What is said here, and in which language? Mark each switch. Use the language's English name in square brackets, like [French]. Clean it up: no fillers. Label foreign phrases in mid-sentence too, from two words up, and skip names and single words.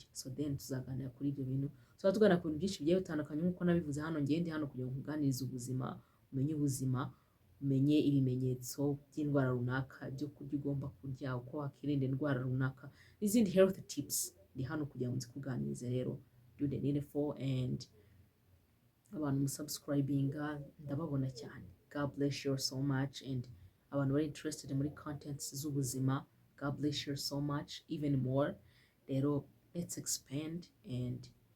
[English] So then [Kinyarwanda] tuzaganira kuri ibyo bintu. Tuba tuganira ku bintu byinshi bigiye bitandukanye nk'uko nabivuze hano. Ngende hano kugira ngo nkuganirize ubuzima, umenye ubuzima, umenye ibimenyetso by'indwara runaka, ibyo kurya ugomba kurya, uko wakirinda indwara runaka, n'izindi [English] health tips. [Kinyarwanda] Ndi hano kugira ngo nzikuganirize. Rero [English] do the needful, and [Kinyarwanda] abantu musubscribinga ndababona cyane. [English] God bless you so much. And [Kinyarwanda] abantu bari [English] interested [Kinyarwanda] muri contents z'ubuzima, [English] God bless you so much, even more. Rero let's expand and